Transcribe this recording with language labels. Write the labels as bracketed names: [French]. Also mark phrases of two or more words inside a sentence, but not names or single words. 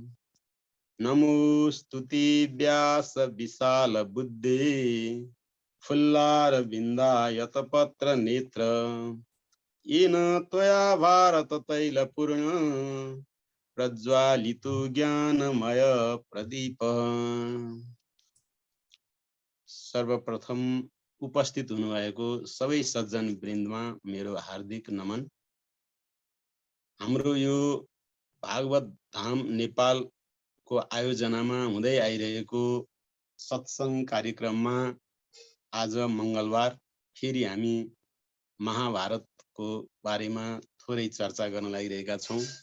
[Sanskrit] नमोस्तुते व्यास विशाल बुद्धे फुल्लारविन्दायत पत्र नेत्र येन त्वया भारत तैलपूर्ण प्रज्वालितो ज्ञानमय प्रदीप। [Nepali] सर्वप्रथम उपस्थित हुनुभएको सबै सज्जन वृन्दमा मेरो हार्दिक नमन। हाम्रो यो भागवत धाम नेपाल को आयोजनामा हुँदै आइरहेको सत्संग कार्यक्रममा आज मंगलबार फेरि हामी महाभारतको बारेमा थोरै चर्चा गर्न लागिरहेका छौं।